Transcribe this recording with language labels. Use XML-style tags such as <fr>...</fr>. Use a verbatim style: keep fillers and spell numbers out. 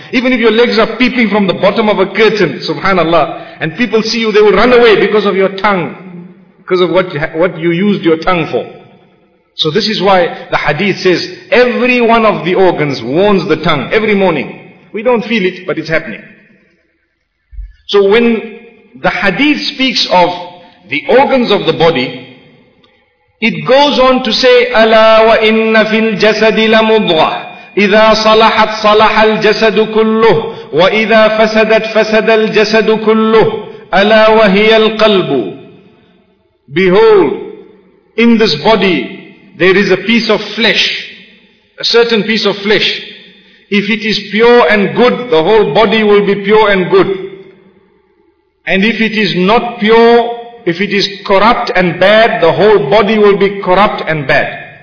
<en>Even if your legs are peeping from the bottom of a curtain, subhanallah, and people see you, they will run away because of your tongue, because of what, what you used your tongue for. So this is why the hadith says, every one of the organs warns the tongue every morning. We don't feel it, but it's happening. So when the hadith speaks of the organs of the body, it goes on to say,</en> <ar>أَلَا وَإِنَّ فِي الْجَسَدِ لَمُضْغَةٌ إِذَا صَلَحَتْ صَلَحَ الْجَسَدُ كُلُّهُ وَإِذَا فَسَدَتْ فَسَدَ الْجَسَدُ كُلُّهُ أَلَا وَهِيَ الْقَلْبُ.</ar> <en>Behold, in this body there is a piece of flesh, a certain piece of flesh. If it is pure and good, the whole body will be pure and good. And if it is not pure, if it is corrupt and bad, the whole body will be corrupt and bad.</en>